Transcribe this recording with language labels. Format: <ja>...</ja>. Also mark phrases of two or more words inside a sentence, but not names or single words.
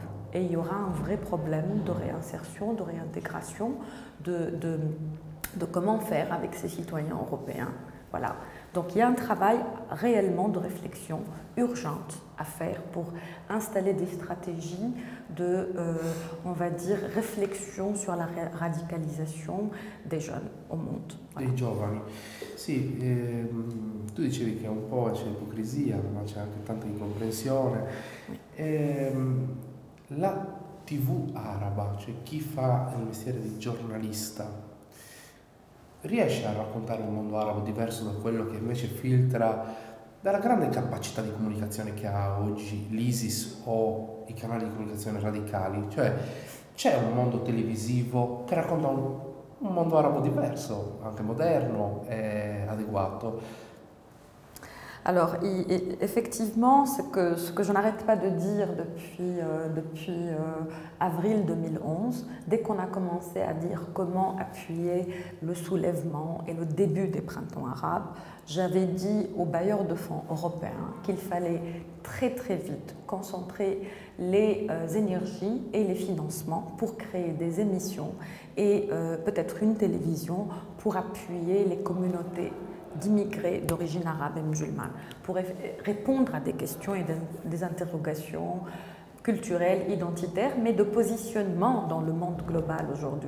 <fr>Et il y aura un vrai problème de réinsertion, de réintégration, de comment faire avec ces citoyens européens. Voilà. Donc il y a un travail réellement de réflexion urgente à faire pour installer des stratégies de, on va dire, réflexion sur la radicalisation des jeunes au monde. Voilà.</fr> <it>Dei giovani. Sì, tu dicevi che un po' c'è ipocrisia, ma c'è anche tanta incomprensione. La TV araba, cioè chi fa il mestiere di giornalista, riesce a raccontare un mondo arabo diverso da quello che invece filtra dalla grande capacità di comunicazione che ha oggi l'ISIS o i canali di comunicazione radicali? Cioè c'è un mondo televisivo che racconta un mondo arabo diverso, anche moderno e adeguato.</it> <fr>Alors, effectivement, ce que je n'arrête pas de dire depuis avril 2011, dès qu'on a commencé à dire comment appuyer le soulèvement et le début des printemps arabes, j'avais dit aux bailleurs de fonds européens qu'il fallait très très vite concentrer les énergies et les financements pour créer des émissions et peut-être une télévision pour appuyer les communautés d'immigrés d'origine arabe et musulmane, pour répondre à des questions et des interrogations culturelles, identitaires, mais de positionnement dans le monde global aujourd'hui.</fr>